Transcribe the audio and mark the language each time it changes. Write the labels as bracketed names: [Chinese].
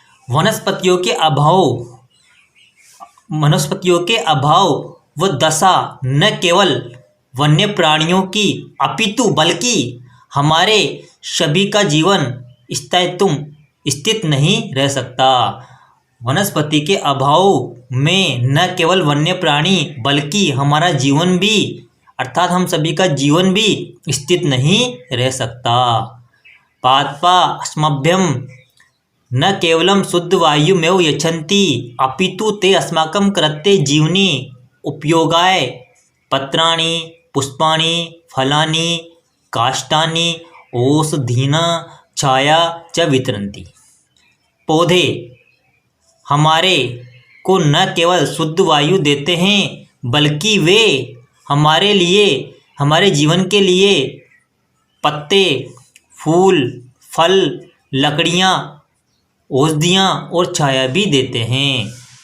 [Hindi] वनस्पतियों के अभाव व दशा न केवल वन्य प्राणियों की अपितु बल्कि हमारे सभी का जीवन स्थित नहीं रह सकता। वनस्पति के अभाव में न केवल वन्य प्राणी बल्कि हमारा जीवन भी अर्थात हम सभी का जीवन भी स्थित नहीं रह सकता। [Sanskrit] पादपा अस्मभ्यम न केवलम शुद्ध वायुमेव यच्छन्ति अपितु ते अस्माकं कृते जीवने उपयोगाय पत्राणि पुष्पाणि फलानि काष्ठानि औषधीना छाया च वितरन्ति। [Hindi] पौधे हमारे को न केवल शुद्ध वायु देते हैं बल्कि वे हमारे लिए, हमारे जीवन के लिए पत्ते, फूल, फल, लकड़ियाँ, औषधियाँ और छाया भी देते हैं।